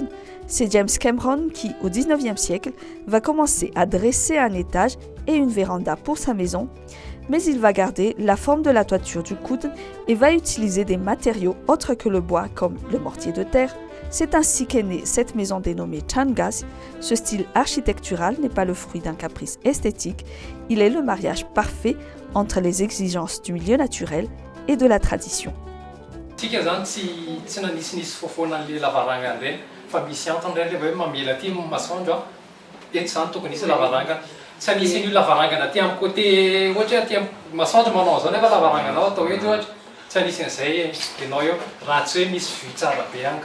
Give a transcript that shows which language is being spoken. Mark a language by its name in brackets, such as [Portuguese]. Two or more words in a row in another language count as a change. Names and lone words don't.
[French] C'est James Cameron qui, au XIXe siècle, va commencer à dresser un étage et une véranda pour sa maison, mais il va garder la forme de la toiture du Kuten et va utiliser des matériaux autres que le bois comme le mortier de terre. C'est ainsi qu'est née cette maison dénommée Changas. Ce style architectural n'est pas le fruit d'un caprice esthétique, il est le mariage parfait entre les exigences du milieu naturel et de la tradition. [Malagasy] Tsika zany tsy nanisy foafoana an'le lavarangana ireny fa misy antony ireny rehefa hoe mamela aty masoandro a eto zany tokony hisy lavarangana tsy anisy an'io lavarangana aty amin'ny côté ohatra hoe aty amin'ny masoandro manao zao nefa lavarangana atao eto ohatra tsy anisy an'izay ianao eo raha tsy hoe misy vy tsara be any ka